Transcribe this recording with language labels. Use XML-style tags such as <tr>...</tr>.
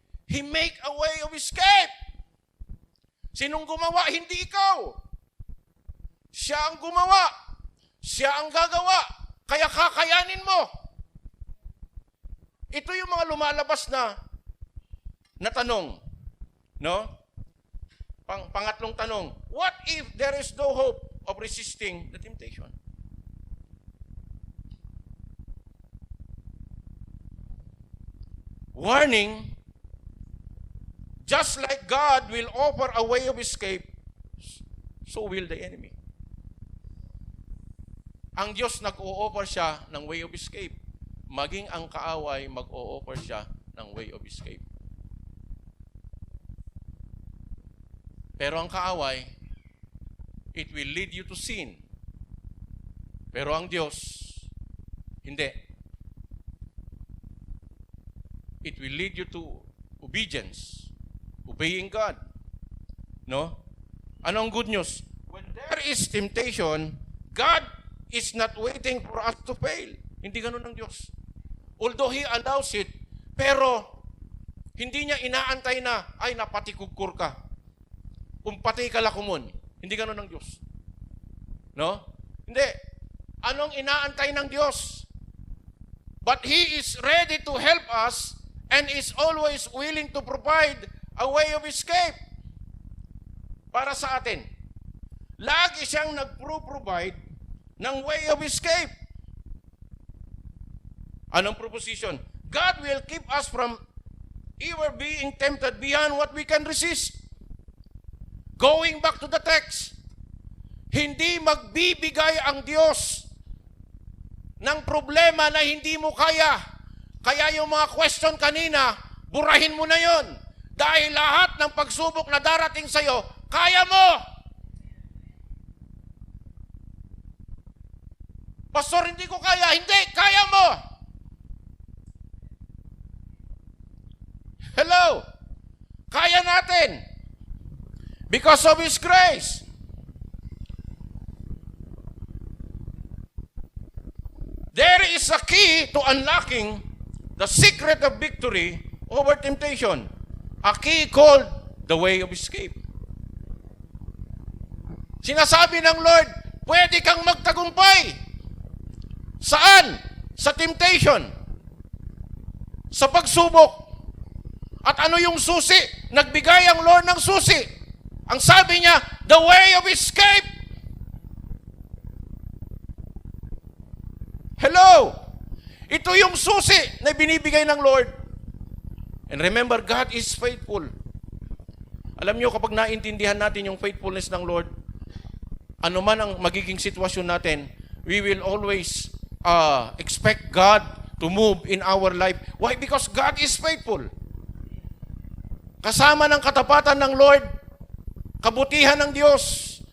<en>He make a way of escape.</en> <tl>Sinong gumawa? Hindi ikaw. Siya ang gumawa. Siya ang gagawa. Kaya kakayanin mo. Ito yung mga lumalabas na tanong. No? Pangatlong tanong.</tl> <en>What if there is no hope of resisting the temptation? Warning, just like God will offer a way of escape, so will the enemy.</en> <tl>Ang Diyos nag-o-offer siya ng way of escape. Maging ang kaaway, mag-o-offer siya ng way of escape. Pero ang kaaway,</tl> <en>it will lead you to sin.</en> <tl>Pero ang Diyos, hindi.</tl> <en>It will lead you to obedience. Obeying God. No? Anong good news? When there is temptation, God is not waiting for us to fail.</en> <tl>Hindi ganun ng Diyos.</tl> <en>Although He allows it,</en> <tl>pero hindi niya inaantay na, ay napatikugkur ka. Umpati ka lakumon. Hindi ganun ng Diyos. No? Hindi. Anong inaantay ng Diyos?</tl> <en>But He is ready to help us and is always willing to provide a way of escape</en> <tl>para sa atin. Lagi siyang nag-provide ng way of escape. Anong proposition?</tl> <en>God will keep us from ever being tempted beyond what we can resist. Going back to the text,</en> <tl>hindi magbibigay ang Diyos ng problema na hindi mo kaya. Kaya yung mga question kanina, burahin mo na yon. Dahil lahat ng pagsubok na darating sa'yo, kaya mo. Pastor, hindi ko kaya. Hindi, kaya mo.</tl> <en>Hello?</en> <tl>Kaya natin.</tl> <en>Because of His grace. There is a key to unlocking the secret of victory over temptation. A key called the way of escape.</en> <tl>Sinasabi ng Lord, pwede kang magtagumpay. Saan? Sa temptation. Sa pagsubok. At ano yung susi? Nagbigay ang Lord ng susi. Ang sabi niya,</tl> <en>the way of escape.</en> <tl>Hello? Ito yung susi na binibigay ng Lord.</tl> <en>And remember, God is faithful.</en> <tl>Alam nyo, kapag naintindihan natin yung faithfulness ng Lord, ano man ang magiging sitwasyon natin,</tl> <en>we will always expect God to move in our life. Why? Because God is faithful.</en> <tl>Kasama ng katapatan ng Lord, kabutihan ng Diyos.</tl>